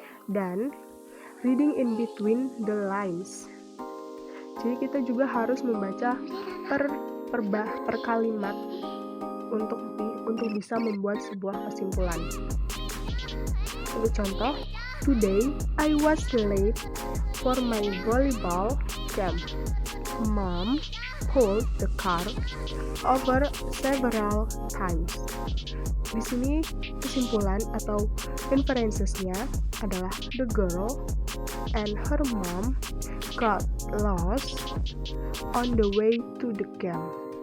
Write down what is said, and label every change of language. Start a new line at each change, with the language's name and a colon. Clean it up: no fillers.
Indonesian: Dan
English: reading in between the lines.
Indonesian: Jadi kita juga harus membaca per kalimat untuk bisa membuat sebuah kesimpulan. Untuk contoh,
English: today I was late for my volleyball game. Mom pulled the car over several times.
Indonesian: Di sini kesimpulan atau inferences-nya adalah
English: the girl and her mom got lost on the way to the camp.